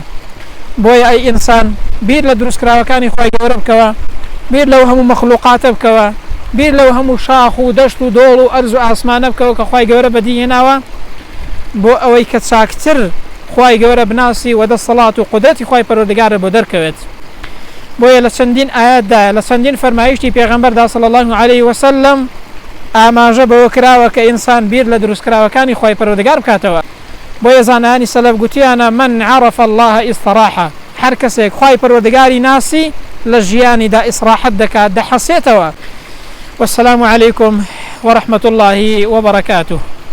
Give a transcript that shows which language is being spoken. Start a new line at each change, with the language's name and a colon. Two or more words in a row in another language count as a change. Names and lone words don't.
Central Kurdish: بۆیە ئەی ئینسان بیر لە دروستکراوەکانی خوای گەورە بکەوە، بیر لەو هەموو مەخلوقاتە بکەوە، بیر لەو هەموو شاخ و دەشت و دۆڵ و ئەرز و ئاسمانە بکەوە کە خوای گەورە بەدیهێناوە، بۆ ئەوەی کە چاکتر خوای گەورە بناسی و دەسەڵات و قودرەتی خوای پەروەردگارە بۆ دەرکەوێت. بۆیە لە چەندین ئاەتدا، لە چەندین فەرمایشتی پێغەمبەردا
Arabic: صلی الله عليه وسلم
Central Kurdish: ئاماژە بەوە کراوە کە ئینسان بیر لە دروستکراوەکانی خوای پەروەردگار بکاتەوە. بۆیە زانایانی سەلەف گوتیانە
Arabic: من عرف الله استراحە،
Central Kurdish: هەر کەسێک خوای پەروەردگاری ناسی لە ژیانیدا ئیسراحەت دەکات، دەحەسێتەوە.
Arabic: والسلام عليكم ورحمة الله وبركاته.